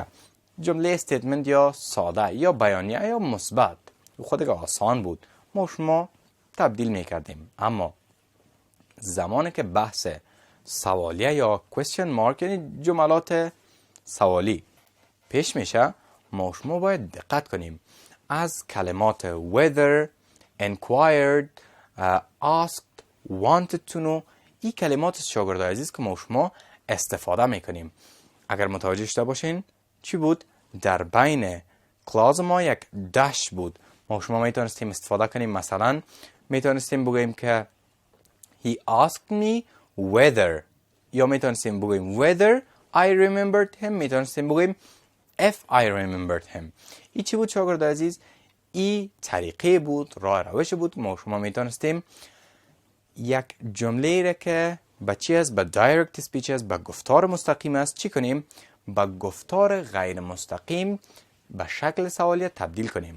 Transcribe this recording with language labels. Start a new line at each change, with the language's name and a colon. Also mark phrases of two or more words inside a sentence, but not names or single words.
Persian: جمله استیتمنت یا ساده یا بیانیه یا مثبت خود که آسان بود ما شما تبدیل میکردیم. اما زمانی که بحث سوالیه یا
English: question mark
Persian: یعنی جملات سوالی پیش میشه ما شما باید دقت کنیم. از کلمات
English: whether, inquired, asked, wanted to know
Persian: این کلمات شاگرد عزیز که ما شما استفاده میکنیم. اگر متوجه شده باشین چی بود؟ در بین کلاز ما یک داش بود. ما شما میتونستیم استفاده کنیم. مثلا میتونستیم بگوییم که
English: he asked me whether
Persian: یا میتونستیم بگوییم
English: whether I remembered him.
Persian: میتونستیم بگوییم
English: if I remembered him.
Persian: این چی بود شاگرد عزیز؟ این طریقه بود، راه روش بود. ما شما میتونستیم یک جمله را که با چی است؟ با
English: direct speech
Persian: است، با گفتار مستقیم است چی کنیم؟ با گفتار غیر مستقیم به شکل سوالیه تبدیل کنیم.